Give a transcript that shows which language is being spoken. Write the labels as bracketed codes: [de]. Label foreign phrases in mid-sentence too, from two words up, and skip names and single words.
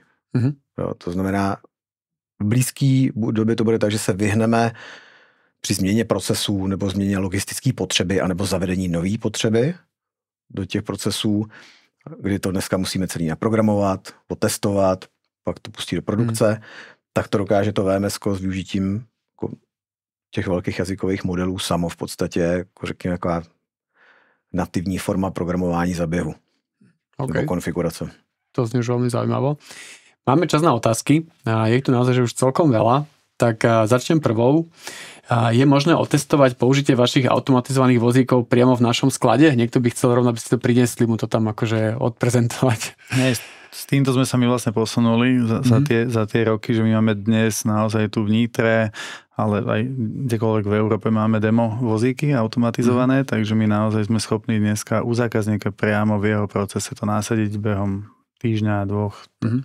[cs] Jo, to znamená, v blízké době to bude tak, že se vyhneme při změně procesů nebo změně logistické potřeby anebo zavedení nové potřeby do těch procesů, kdy to dneska musíme celý naprogramovat, potestovat, pak to pustit do produkce, tak to dokáže to VMS-ko s využitím těch velkých jazykových modelů samo v podstatě, jako řekněme, taková nativní forma programování za běhu. Nebo konfigurace. [sk] To znie už veľmi zaujímavo. Máme čas na otázky. Je ich tu naozaj, že už celkom veľa. Tak začnem prvou. Je možné otestovať použitie vašich automatizovaných vozíkov priamo v našom sklade? Niekto by chcel rovno, aby ste to priniesli, mu to tam akože odprezentovať. Nie, s týmto sme sa my vlastne posunuli za tie roky, že my máme dnes naozaj tu v Nitre, ale aj kdekoľvek v Európe máme demo vozíky automatizované, takže my naozaj sme schopní dneska u zákazníka priamo v jeho procese to nasadiť behom týždňa, 2.